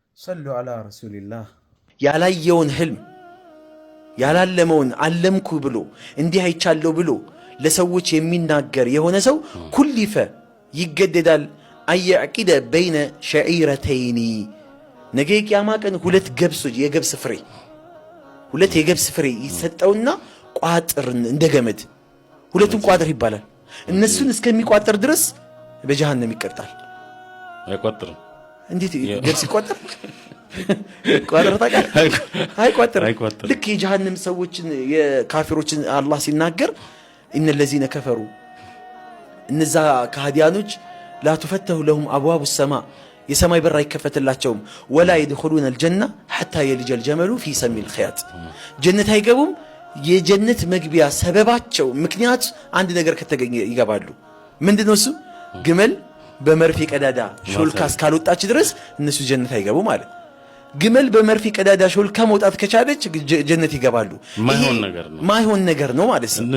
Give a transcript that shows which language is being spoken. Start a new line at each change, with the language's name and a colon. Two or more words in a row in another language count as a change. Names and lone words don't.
Arabic: صلوا على رسول الله
Amharic: ያላየውን ህልም ያላለመውን አለምኩ ብሎ እንዲህ አይቻለው ብሎ ለሰዎች የሚናገር የሆነ ሰው ኩሊፈ ይገደዳል
Arabic: أن يعقد بين شعيرتين
Amharic: ነገ ቂያማ ቀን ሁለት ገብሶች የገብስ ፍሬ ሁለት የገብስ ፍሬ ይሰጠውና ቋጥር እንደ ገመድ ሁለቱን ቋጥር ይባላል እነሱን እስከሚቋጥር ድረስ በጀሃነም ይቀጣል አይቋጥርም እንዴት ገብስ ይቋጥር ቋጥር ታውቃለህ አይቋጥር ልክ የጀሃነም ሰዎችን የካፊሮችን አላህ ሲናገር
Arabic: ان الذين كفروا
Amharic: እነዛ ከሃዲያኖች
Arabic: لا تفتح لهم ابواب السماء
Amharic: የሰማይ በር አይከፈትላቸውም
Arabic: ولا يدخلون الجنه حتى يلج الجمل في سم الخياط
Amharic: ጀነት አይገቡም የጀነት መግቢያ ሰበባቸው ምክንያት አንድ ነገር ከተገኘ ይገባሉ ምንድነው እሱ ግመል በመርፌ ቀዳዳ ሾልካ እስካልወጣች ድረስ እነሱ ጀነት አይገቡ ማለት ግመል በመርፌ ቀዳዳ ሾልካ መውጣት ከቻለች ጀነት ይገባሉ ማይሆን ነገር ነው ማለት ነው